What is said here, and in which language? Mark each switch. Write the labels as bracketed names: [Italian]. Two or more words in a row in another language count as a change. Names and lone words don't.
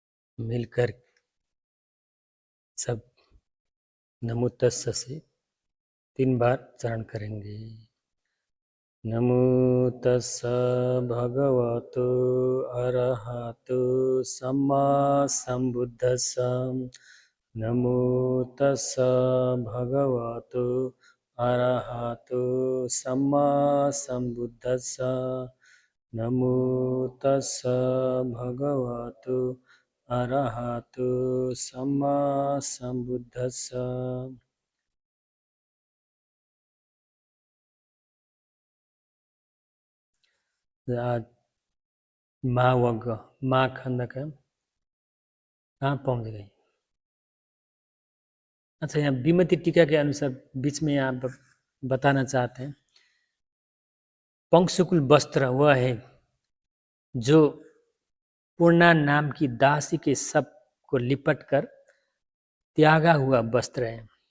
[Hindi] मिलकर सब [Pali] नमो तस्स [Hindi] से 3 बार चरण करेंगे। [Pali] नमो तस्स भगवतो अरहतो सम्मा संबुद्धस्स। नमो तस्स भगवतो अरहतो सम्मा संबुद्धस्स। नमो तस्स भगवतो अरहतो सम्मा संबुद्धस्स। [Hindi] आज माँ व ग माँ खंड का कहाँ पहुँच गई? अच्छा, यहाँ विमति टीका के अनुसार बीच में यहाँ बताना चाहते हैं, पंक्शकुल वस्त्र वह है जो पूर्णा नाम की दासी के शव को लिपट कर त्यागा हुआ वस्त्र है।